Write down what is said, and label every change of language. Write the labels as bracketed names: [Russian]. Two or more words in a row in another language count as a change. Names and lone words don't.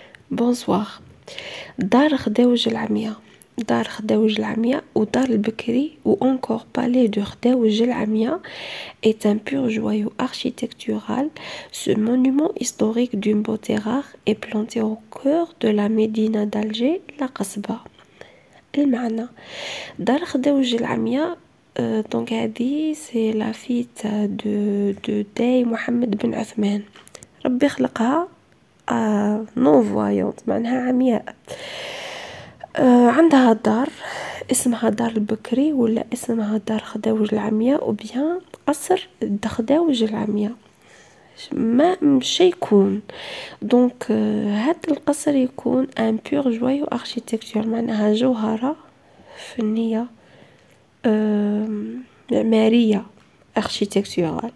[French] بونسوار. دار خداوج العمياء، دار خداوج العمياء ودار البكري ou encore palais de خداوج العمياء est un pur joyau architectural. Ce monument historique d'une beauté rare est planté au cœur de la médina d'Alger, la Qasba. [Arabic] المعنى دار خداوج العمياء دونك هذه [French] c'est la fille du dey [Arabic] محمد بن عثمان، ربي خلقها [French] non-voyante [Arabic] معناها عمياء. عندها دار اسمها دار البكري ولا اسمها دار خداوج العمياء وبيان قصر خداوج العمياء ما مش يكون دونك هذا القصر يكون [French] un pur joyau architectural [Arabic] معناها جوهرة فنية معمارية اركيتكتورال.